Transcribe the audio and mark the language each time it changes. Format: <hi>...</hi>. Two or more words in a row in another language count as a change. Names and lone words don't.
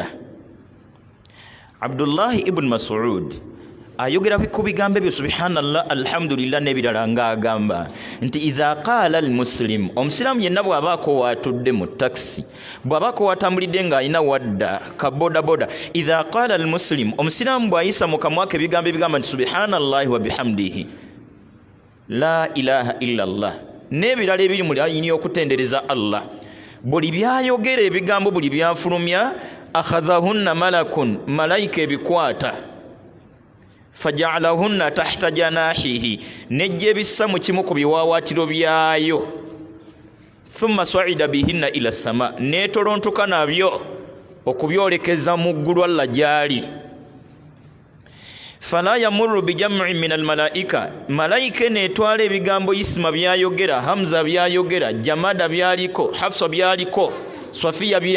<lg>Abdullah ibn Mas'ud ayogera ku bigambo ebyo</lg> <ar>سبحان الله الحمد لله</ar> <lg>n'ebirala ng'agamba nti</lg> <ar>إذا قال المسلم,</ar> <lg>omusiraamu yenna bw'abaako watudde mu taxi, bw'abaako watambulidde ng'alina wadda ka bodaboda,</lg> <ar>إذا قال المسلم,</ar> <lg>omusiraamu bw'ayisa mu kamwa ke ebigambo ebigamba nti</lg> <ar>سبحان الله وبحمده لا إله إلا الله</ar> <lg>n'ebirala ebiri mu layini y'okutendereza Allah, buli byayogera ebigambo buli byafulumya</lg> <ar>أخذهن ملك,</ar> <lg>malayika ebikwata,</lg> <ar>فجعلهن تحت جناحه,</ar> <lg>nejje bissa mu kimu ku biwaawatiro byayo,</lg> <ar>ثم صعد بهن إلى السماء,</ar> <lg>netolontuka nabyo okubyolekeza mu ggulu Allah gyali.</lg> <ar>فلا يمر بجمع من الملائكة,</ar> <lg>malayika netwala ebigambo isma byayogera, hamza byayogera, jamada byaliko, hafsa byaliko, safiya bye.</lg>